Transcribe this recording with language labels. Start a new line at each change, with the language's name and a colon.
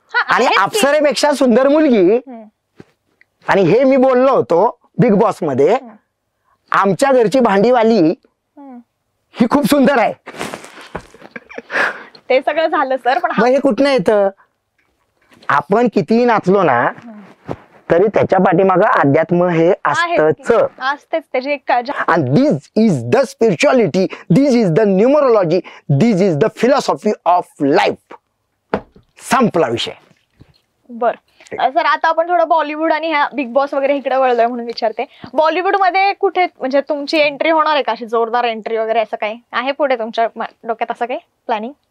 Marathi: आणि अप्सरेपेक्षा सुंदर मुलगी, आणि हे मी बोललो होतो बिग बॉस मध्ये, आमच्या घरची भांडीवाली ही खूप सुंदर आहे. ते सगळं झालं सर, पण मग हे कुठनं येतं? आपण कितीही नाचलो ना तरी त्याच्या पाठीमागं अध्यात्म हे असतच. असतेच त्याची एक
English: and this is the spirituality, this is the numerology, this is the philosophy of life.
Marathi: संपला विषय. बर सर, आता आपण थोडं बॉलिवूड आणि ह्या बिग बॉस वगैरे इकडे वळलोय म्हणून विचारते. बॉलिवूड मध्ये कुठे म्हणजे तुमची एंट्री होणार आहे का, अशी जोरदार एंट्री वगैरे असं काही आहे पुढे तुमच्या डोक्यात, असं काही प्लॅनिंग?